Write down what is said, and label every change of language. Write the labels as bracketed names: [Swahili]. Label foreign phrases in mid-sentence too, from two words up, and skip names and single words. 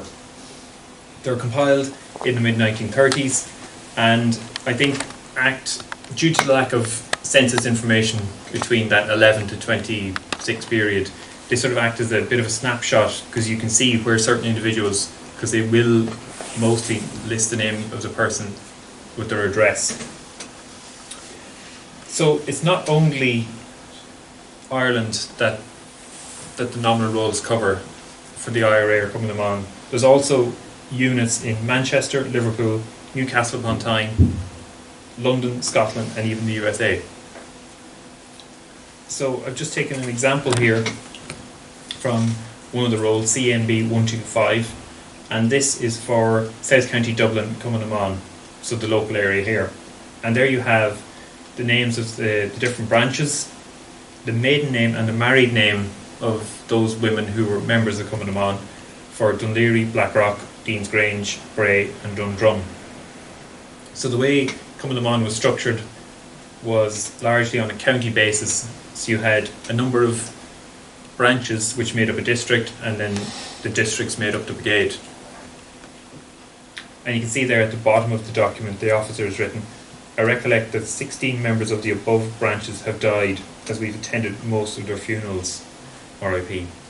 [English] They were compiled in the mid-1930s, and I think due to the lack of census information between that 11 to 26 period, they sort of act as a bit of a snapshot, because you can see where certain individuals, because they will mostly list the name of the person with their address. So it's not only Ireland that the nominal rolls cover for the IRA or Cumann na mBan. There's also units in Manchester, Liverpool, Newcastle upon Tyne, London, Scotland and even the USA. So I've just taken an example here from one of the rolls, CNB 125, and this is for South County Dublin, Cumann na mBan, so the local area here. And there you have the names of the different branches, the maiden name and the married name of those women who were members of Cumann na mBan for Dunleary, Blackrock, Dean's Grange, Bray and Dundrum. So the way Cumann na mBan was structured was largely on a county basis. So you had a number of branches which made up a district, and then the districts made up the brigade. And you can see there at the bottom of the document, the officer has written, "I recollect that 16 members of the above branches have died, as we've attended most of their funerals, RIP."